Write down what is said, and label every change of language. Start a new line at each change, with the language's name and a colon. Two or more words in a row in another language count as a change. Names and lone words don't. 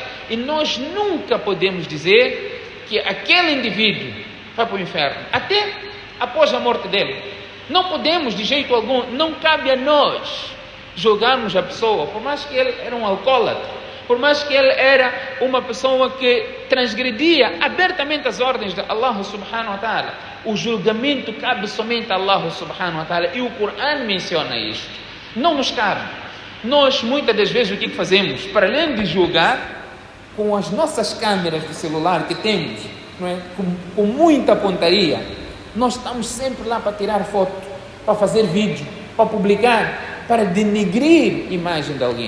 Portuguese: E nós nunca podemos dizer que aquele indivíduo vai para o inferno, até após a morte dele. Não podemos de jeito algum, não cabe a nós julgarmos a pessoa, por mais que ele era um alcoólatra, por mais que ele era uma pessoa que transgredia abertamente as ordens de Allah
Arabic: سبحانه وتعالى.
Portuguese: O julgamento cabe somente a Allah
Arabic: سبحانه وتعالى,
Portuguese: e o Corão menciona isto. Não nos cabe. Nós muitas das vezes o que fazemos? Para além de julgar, com as nossas câmeras de celular que temos, não é? com muita pontaria, nós estamos sempre lá para tirar foto, para fazer vídeo, para publicar, para denegrir a imagem de alguém.